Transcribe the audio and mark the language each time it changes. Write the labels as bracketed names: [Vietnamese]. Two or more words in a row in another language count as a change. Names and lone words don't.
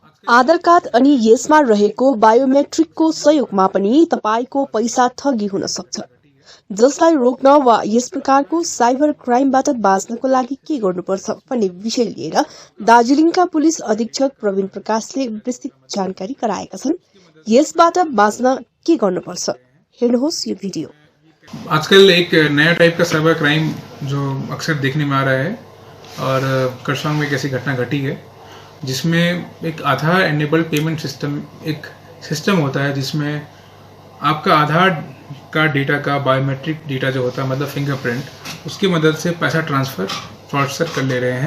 [Nepali] आधार कार्ड अनि यसमा रहेको बायोमेट्रिकको सहयोगमा पनि तपाईको पैसा ठगी हुन सक्छ, जसलाई रोक्न वा यस प्रकारको [English] cyber crimeबाट [Nepali] बाँच्नको लागि के गर्नुपर्छ भन्ने विषय लिएर दार्जिलिङका पुलिस अधीक्षक प्रवीण प्रकाशले विस्तृत जानकारी गराएका छन्। यसबाट बाँच्न के गर्नुपर्छ, हेर्नुहोस् यो भिडियो। [Hindi] आजकल एक नया टाइप का [English] cyber crime [Hindi] जो अक्सर देखने में आ रहा है और करसोग में एक ऐसी घटना घटी है जिसमें एक आधार [English] enabled payment system, [Hindi] एक सिस्टम होता है जिसमें आपका आधार का डेटा का [English] biometric data [Hindi] जो होता है, मतलब फिंगरप्रिंट, उसकी मदद से पैसा [English] transfer fraudster [Hindi] कर ले रहे हैं।